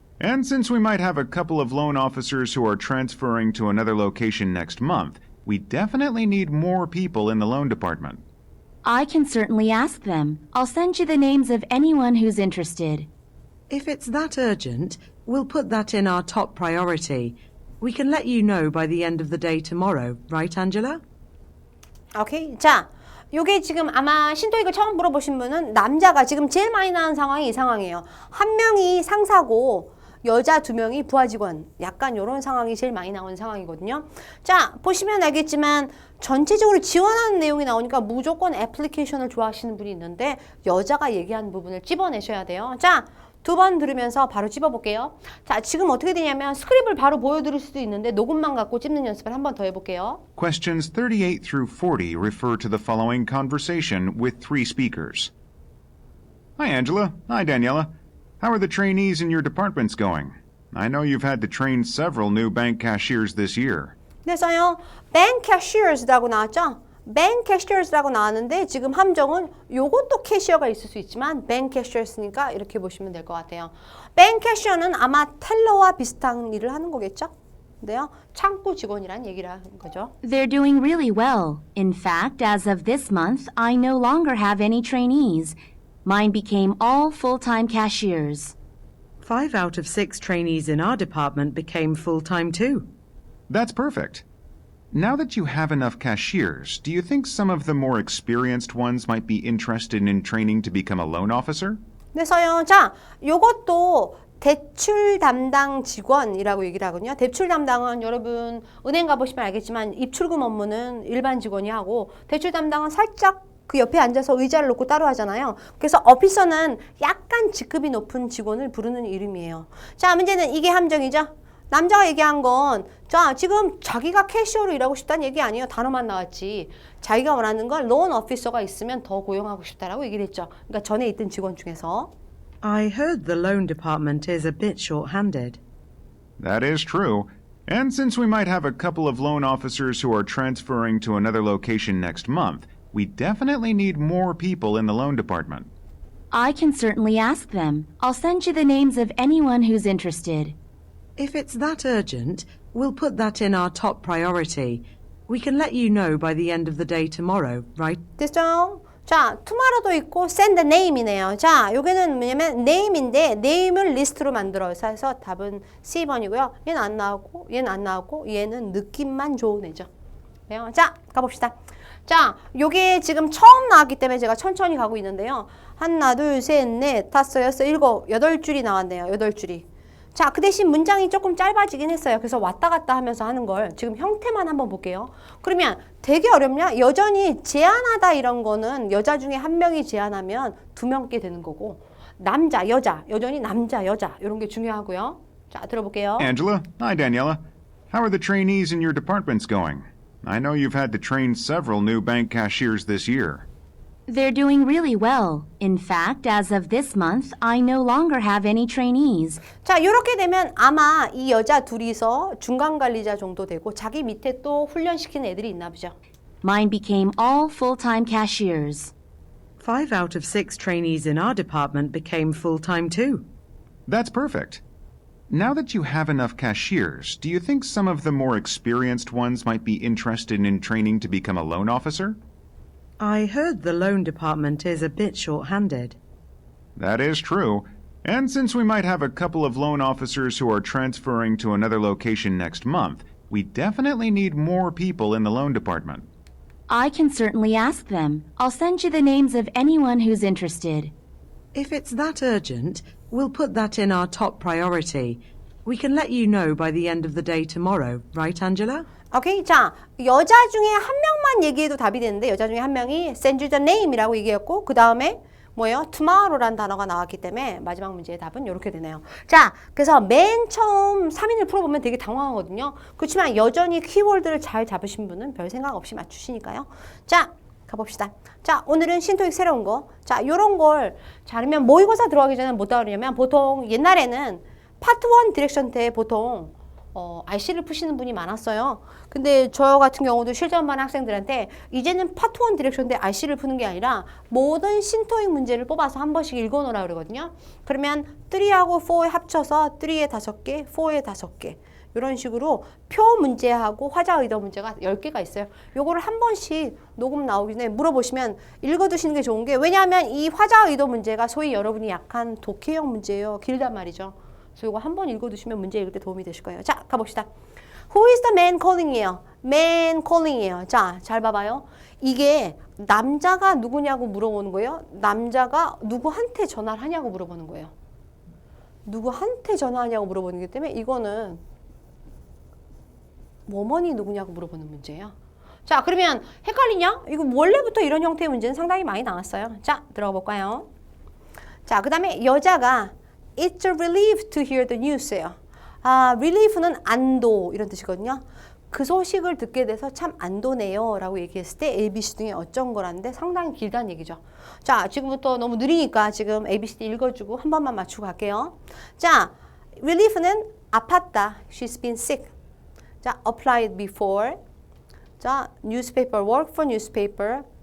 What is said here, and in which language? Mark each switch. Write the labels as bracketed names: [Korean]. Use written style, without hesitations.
[English] And since we might have a couple of loan officers who are transferring to another location next month, we definitely need more people in the loan department. I can certainly ask them. I'll send you the names of anyone who's interested. If it's that urgent, we'll put that in our top priority. We can let you know by the end of the day tomorrow, right, Angela? [Korean] 오케이. 자, 요게 지금 아마 신토익을 처음 물어보신 분은 남자가 지금 제일 많이 나온 상황이 이 상황이에요. 한 명이 상사고 여자 2명이 부하 직원. 약간 이런 상황이 제일 많이 나오는 상황이거든요. 자, 보시면 알겠지만 전체적으로 지원하는 내용이 나오니까 무조건 애플리케이션을 좋아하시는 분이 있는데 여자가 얘기하는 부분을 찝어내셔야 돼요. 자, 2번 들으면서 바로 찝어볼게요. 자, 지금 어떻게 되냐면 스크립을 바로 보여드릴 수도 있는데 녹음만 갖고 찝는 연습을 한 번 더 해볼게요. [English] Questions 38 through 40 refer to the following conversation with 3 speakers. Hi, Angela. Hi, Daniela. How are the trainees in your departments going? I know you've had to train several new bank cashiers this year. [Korean] 그래서요, [English] bank cashiers [Korean] 라고 나왔죠? bank cashiers라고 나왔는데 지금 함정은 요것도 캐시어가 있을 수 있지만 bank cashiers니까 이렇게 보시면 될 것 같아요. bank cashier는 아마 텔러와 비슷한 일을 하는 거겠죠? 근데요, 창구 직원이란 얘기를 하는 거죠. [English] They're doing really well. In fact, as of this month, I no longer have any trainees. Mine became all full-time cashiers. 5 out of 6 trainees in our department became full-time too. That's perfect. Now that you have enough cashiers, do you think some of the more experienced ones might be interested in training to become a loan officer? [Korean] 그래서요, 자, 요것도 대출 담당 직원이라고 얘기를 하거든요. 대출 담당은 여러분 은행 가보시면 알겠지만 입출금 업무는 일반 직원이 하고 대출 담당은 살짝 그 옆에 앉아서 의자를 놓고 따로 하잖아요. 그래서 오피서는 약간 직급이 높은 직원을 부르는 이름이에요. 자, 문제는 이게 함정이죠. 남자가 얘기한 건 자, 지금 자기가 캐시어로 일하고 싶다는 얘기 아니에요. 단어만 나왔지. 자기가 원하는 건 론 오피서가 있으면 더 고용하고 싶다라고 얘기를 했죠. 그러니까 전에 있던 직원 중에서. [English] I heard the loan department is a bit short-handed. That is true. And since we might have a couple of loan officers who are transferring to another location next month, we definitely need more people in the loan department. I can certainly ask them. I'll send you the names of anyone who's interested. If it's that urgent, we'll put that in our top priority. We can let you know by the end of the day tomorrow, right? [Korean] 됐죠? 자, tomorrow도 있고 [English] send the name [Korean] 이네요. 자, 여기는 뭐냐면 name인데 name을 리스트로 만들어서 해서 답은 C번이고요. 얘는 안 나오고 얘는 안 나오고 얘는 느낌만 좋은 애죠. 그래요? 자, 가봅시다. 자, 요게 지금 처음 나왔기 때문에 제가 천천히 가고 있는데요. 하나, 둘, 셋, 넷, 다섯, 여섯, 일곱, 8줄이 나왔네요. 8줄이. 자, 그 대신 문장이 조금 짧아지긴 했어요. 그래서 왔다 갔다 하면서 하는 걸 지금 형태만 한번 볼게요. 그러면 되게 어렵냐? 여전히 제한하다 이런 거는 여자 중에 한 명이 제한하면 2명께 되는 거고 남자, 여자, 여전히 남자, 여자 이런 게 중요하고요. 자, 들어볼게요. [English] Angela, hi Daniela. How are the trainees in your departments going? I know you've had to train several new bank cashiers this year. They're doing really well. In fact, as of this month, I no longer have any trainees. [Korean] 자, 이렇게 되면 아마 이 여자 둘이서 중간 관리자 정도 되고 자기 밑에 또 훈련시키는 애들이 있나 보죠. [English] Mine became all full-time cashiers. 5 out of 6 trainees in our department became full-time too. That's perfect. Now that you have enough cashiers, do you think some of the more experienced ones might be interested in training to become a loan officer? I heard the loan department is a bit short-handed. That is true. And since we might have a couple of loan officers who are transferring to another location next month, we definitely need more people in the loan department. I can certainly ask them. I'll send you the names of anyone who's interested. If it's that urgent, we'll put that in our top priority. We can let you know by the end of the day tomorrow, right, Angela? [Korean] 오케이. 자, 여자 중에 한 명만 얘기해도 답이 되는데 여자 중에 한 명이 [English] send you the name [Korean] 이라고 얘기했고 그 다음에 뭐예요? tomorrow라는 단어가 나왔기 때문에 마지막 문제의 답은 이렇게 되네요. 자, 그래서 맨 처음 3인을 풀어보면 되게 당황하거든요. 그렇지만 여전히 키워드를 잘 잡으신 분은 별 생각 없이 맞추시니까요. 자, 가봅시다. 자, 오늘은 신토익 새로운 거. 자, 요런 걸 자, 그러면 모의고사 들어가기 전에 뭐다 그러냐면 보통 옛날에는 파트 1 디렉션 때 보통 RC를 푸시는 분이 많았어요. 근데 저 같은 경우도 실전반 학생들한테 이제는 파트 1 디렉션 때 RC를 푸는 게 아니라 모든 신토익 문제를 뽑아서 한 번씩 읽어놓으라 그러거든요. 그러면 3하고 4에 합쳐서 3에 5개, 4에 5개 이런 식으로 표 문제하고 화자 의도 문제가 10개가 있어요. 요거를 한 번씩 녹음 나오기 전에 물어보시면 읽어두시는 게 좋은 게 왜냐하면 이 화자 의도 문제가 소위 여러분이 약한 독해형 문제예요. 길단 말이죠. 그래서 이거 한 번 읽어두시면 문제 읽을 때 도움이 되실 거예요. 자, 가봅시다. [English] Who is the man calling이에요. man calling이에요. [Korean] 자, 잘 봐봐요. 이게 남자가 누구냐고 물어보는 거예요. 남자가 누구한테 전화를 하냐고 물어보는 거예요. 누구한테 전화하냐고 물어보는 거기 때문에 이거는 뭐뭐니 누구냐고 물어보는 문제예요. 자, 그러면 헷갈리냐? 이거 원래부터 이런 형태의 문제는 상당히 많이 나왔어요. 자, 들어가 볼까요? 자, 그 다음에 여자가 [English] It's a relief to hear the news [Korean] 예요. 아, relief는 안도 이런 뜻이거든요. 그 소식을 듣게 돼서 참 안도네요 라고 얘기했을 때 ABC 중에 어쩐 거라는데 상당히 길다는 얘기죠. 자, 지금부터 너무 느리니까 지금 ABCD 읽어주고 한 번만 맞추고 갈게요. 자, relief는 아팠다. [English] She's been sick. [Korean] 자, [English] applied before. [Korean] 자, newspaper, [English] work for newspaper.